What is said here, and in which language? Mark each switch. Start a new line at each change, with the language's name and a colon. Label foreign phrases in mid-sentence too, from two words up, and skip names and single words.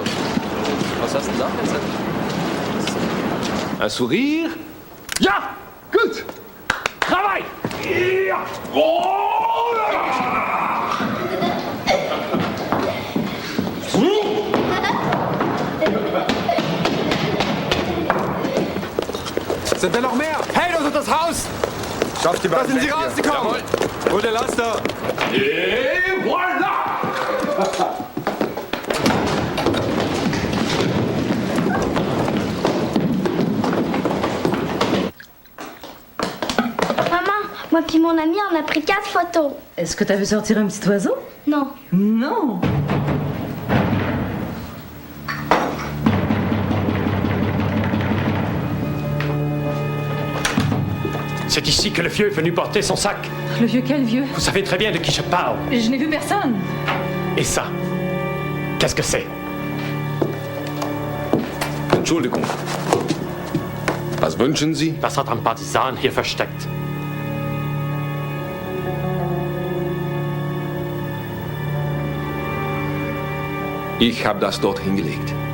German: Was hast du denn da jetzt?
French: Un sourire?
German: Ja! Gut! Travail! Ja! Oh! Sind da noch mehr? Hey, das ist das Haus! Schafft die Da beiden sind sie weg hier. rausgekommen! Hol der Laster!
French: Et voilà! Maman, moi puis mon ami, on a pris 4 photos. Est-ce que t'as vu sortir un petit oiseau? Non. Non. C'est ici que le vieux est venu porter son sac. Le vieux quel vieux? Vous savez très bien de qui je parle. Je n'ai vu personne. Et ça, qu'est-ce que c'est?
German: Entschuldigung. Was wünschen Sie? Was hat ein Partisan hier versteckt? Ich habe das dort hingelegt.